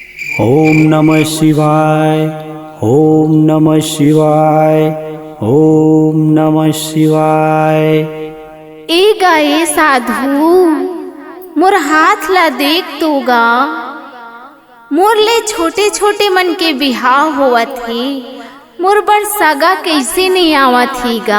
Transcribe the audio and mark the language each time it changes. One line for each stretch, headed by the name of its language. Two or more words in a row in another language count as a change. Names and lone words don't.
Sanskrit: ओम नमः शिवाय। ओम नमः शिवाय। ओम नमः शिवाय।
Chhattisgarhi: ए गाये साधु मोर हाथ ला देख तो गा। मोर ले छोटे छोटे मन के बिहाव होवत हे, मोर बर सगा कैसे नहीं आवत ही गा।